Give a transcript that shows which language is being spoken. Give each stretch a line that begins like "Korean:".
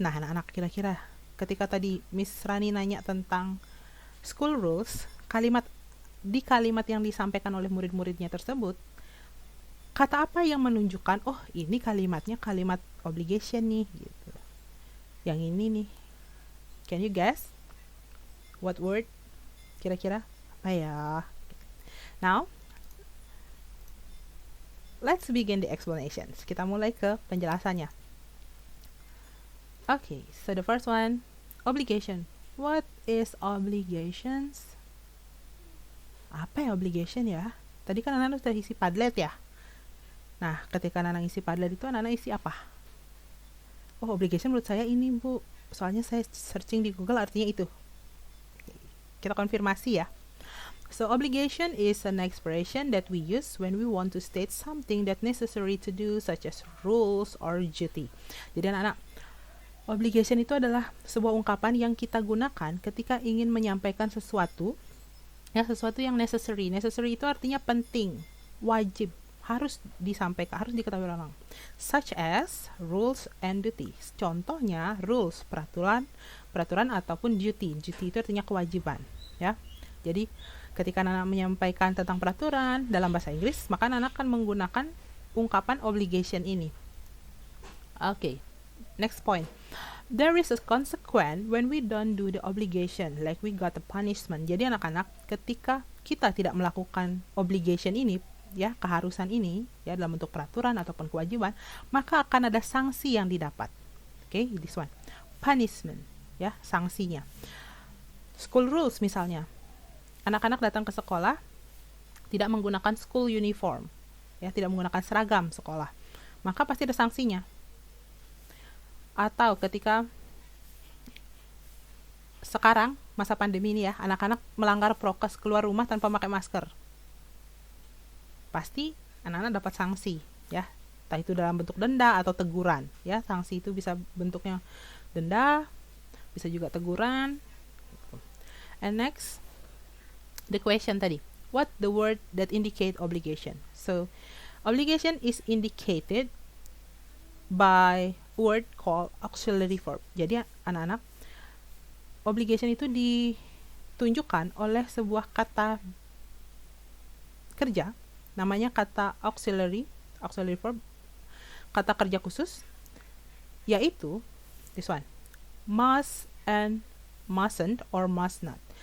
Indonesian: Nah, anak-anak kira-kira ketika tadi Miss Rani nanya tentang school rules, di kalimat yang disampaikan oleh murid-muridnya tersebut, kata apa yang menunjukkan, oh ini kalimatnya kalimat obligation nih, gitu. Yang ini nih.
English: Can you guess? What word?
Indonesian: Kira-kira apa ya?
English: Now, let's begin the explanations.
Indonesian: Kita mulai ke penjelasannya.
English: Okay, so the first one, obligation. What is obligations?
Indonesian: Apa ya obligation ya? Tadi kan anak-anak sudah isi Padlet ya. Nah, ketika anak-anak isi Padlet itu anak-anak isi apa? Oh, obligation menurut saya ini, Bu. Soalnya saya searching di Google artinya itu. Kita konfirmasi ya.
English: So obligation is an expression that we use when we want to state something that necessary to do, such as rules or duty.
Indonesian: Jadi anak-anak, obligation itu adalah sebuah ungkapan yang kita gunakan ketika ingin menyampaikan sesuatu, ya, sesuatu yang necessary. Necessary itu artinya penting, wajib, harus disampaikan, harus diketahui orang.
English: Such as rules and duties.
Indonesian: Contohnya rules, peraturan ataupun duty. Duty itu artinya kewajiban, ya. Jadi ketika anak menyampaikan tentang peraturan dalam bahasa Inggris, maka anak akan menggunakan ungkapan obligation ini.
English: Okay, next point. There is a consequence when we don't do the obligation, like we got a punishment.
Indonesian: Jadi anak-anak, ketika kita tidak melakukan obligation ini, ya, keharusan ini, ya, dalam bentuk peraturan ataupun kewajiban, maka akan ada sanksi yang didapat.
English: Okay, this one, punishment,
Indonesian: ya, sanksinya.
English: School rules misalnya.
Indonesian: Anak-anak datang ke sekolah tidak menggunakan school uniform, ya, tidak menggunakan seragam sekolah, maka pasti ada sanksinya. Atau ketika sekarang masa pandemi ini ya, anak-anak melanggar prokes keluar rumah tanpa pakai masker, pasti anak-anak dapat sanksi, ya, entah itu dalam bentuk denda atau teguran, ya. Sanksi itu bisa bentuknya denda, bisa juga teguran.
English: And next, the question
Indonesian: tadi,
English: what the word that indicate obligation? So obligation is indicated by word called auxiliary verb.
Indonesian: Jadi anak-anak, obligation itu ditunjukkan oleh sebuah kata kerja, namanya kata auxiliary verb, kata kerja khusus, yaitu
English: this one, must and mustn't or must not.